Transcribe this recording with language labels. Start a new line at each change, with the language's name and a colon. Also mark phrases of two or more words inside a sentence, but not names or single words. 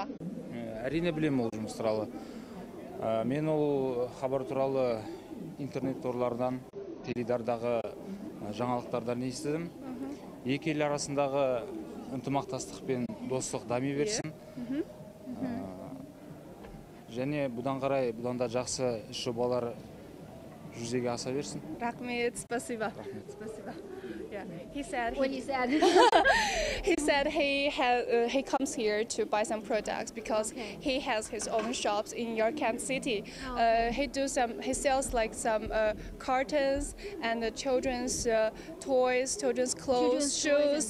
Kazakh: Әрине білемін ол жұмыс туралы. Мен ол хабар туралы интернет торлардан, теледидардағы жаңалықтардан естідім. Екі ел арасындағы ынтымақтастық пен достық дами берсін. және бұдан қарай бұдан да жақсы іс жобалар жүзеге аса берсін. Рахмет,
Russian: спасибо. Спасибо.
English: Yeah, he said What he said. he said he comes here to buy some products because he has his own shops in York City. He sells like some cartons and children's toys, children's clothes, shoes.